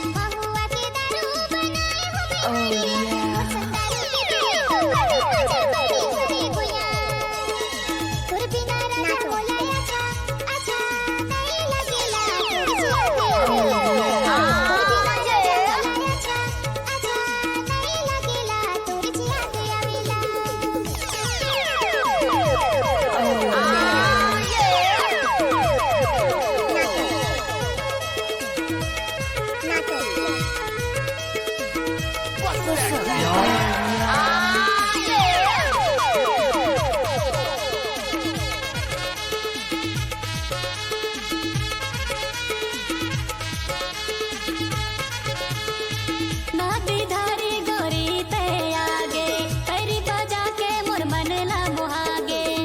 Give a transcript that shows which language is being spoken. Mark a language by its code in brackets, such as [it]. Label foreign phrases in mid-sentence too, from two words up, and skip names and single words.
[hne] महुआ के दारू बनाए हरिया, मोर संग दारू पीबे तो पाबे मजा बड़ी रे गोया। तोर बिना राजा मोला अच्छा अच्छा नहीं लगेला, तोर से याद आवेला। तोर बिना राजा मोला अच्छा अच्छा नहीं लगेला, तोर से याद आवेला। [en] What's up, y'all? [hne] नदी धारी गोरी ते आगे, पैरी बजा के मोर मन ला मुहागे।